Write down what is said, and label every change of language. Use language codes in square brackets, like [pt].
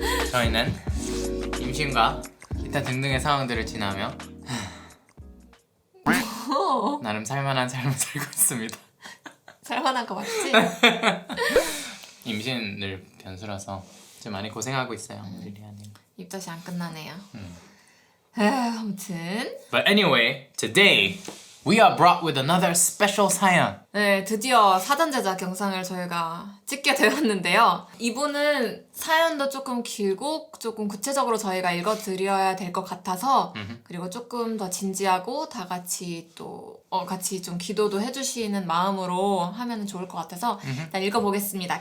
[ko] 저희는 임신과 기타 등등의 상황들을 지나며 나름 살만한 삶을 살고 있습니다. 살만한 거 맞지? 임신을 변수라서 좀 많이 고생하고 있어요 릴리아님. 입덧이 안 끝나네요. 아무튼 [en] But anyway, today we are brought with another special 사연. [ko] 네, 드디어 사전 제작 영상을 저희가 찍게 되었는데요. 이분은 사연도 조금 길고 조금 구체적으로 저희가 읽어드려야 될 것 같아서 그리고 조금 더 진지하고 다 같이 또 같이 좀 기도도 해주시는 마음으로 하면 좋을 것 같아서 일단 읽어보겠습니다.